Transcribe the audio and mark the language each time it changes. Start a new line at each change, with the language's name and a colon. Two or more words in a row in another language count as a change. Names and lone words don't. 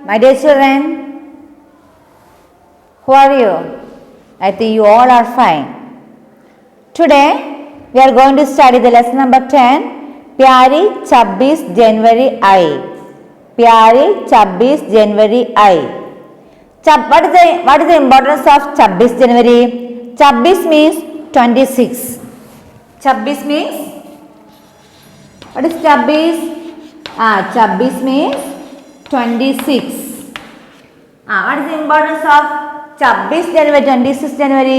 English: My dear children, who are you? I think you all are fine. Today we are going to study the lesson number 10,
Hindi: प्यारी 26 जनवरी आई. प्यारी 26 जनवरी आई.
English: What is the importance of 26 January? 26 means 26. 26 means, what is 26? 26 means 26. What is the importance of 26 January, 26 January?